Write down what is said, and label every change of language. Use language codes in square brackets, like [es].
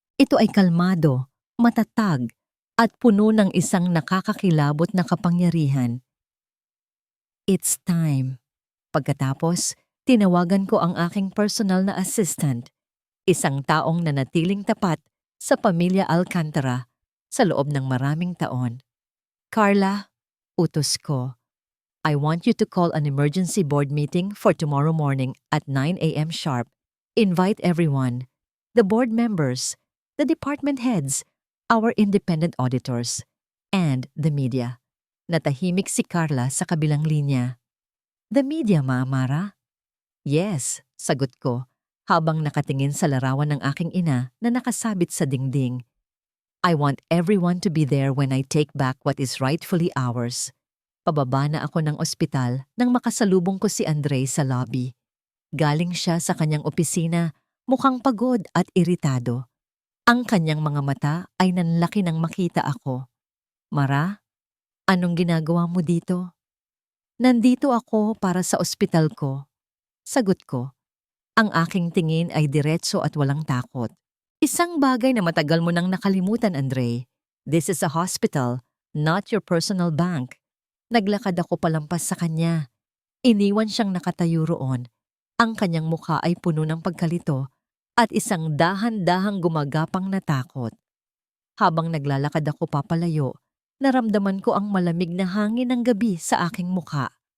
[tl] Ito ay kalmado, matatag, at puno ng isang nakakakilabot na kapangyarihan. [en] It's time. [tl] Pagkatapos, tinawagan ko ang aking personal na assistant, isang taong nanatiling tapat sa pamilya Alcantara sa loob ng maraming taon. [en] Carla, [tl] utos ko, [en] I want you to call an emergency board meeting for tomorrow morning at 9 a.m. sharp. Invite everyone, the board members, the department heads, our independent auditors, and the media. [tl] Natahimik si Carla sa kabilang linya. [en] The media, [tl] Ma Amara? Yes, sagot ko, habang nakatingin sa larawan ng aking ina na nakasabit sa dingding. [en] I want everyone to be there when I take back what is rightfully ours. [tl] Pababa na ako ng ospital nang makasalubong ko si Andre sa lobby. Galing siya sa kanyang opisina, mukhang pagod at iritado. Ang kanyang mga mata ay nanlaki nang makita ako. Mara, anong ginagawa mo dito? Nandito ako para sa ospital ko. Sagot ko. Ang aking tingin ay diretso at walang takot. Isang bagay na matagal mo nang nakalimutan, Andre. [en] This is a hospital, not your personal bank. [tl] Naglakad ako palampas sa kanya. Iniwan siyang nakatayo roon. Ang kanyang mukha ay puno ng pagkalito at isang dahan-dahang gumagapang na takot. Habang naglalakad ako papalayo, naramdaman ko ang malamig na hangin ng gabi sa aking mukha.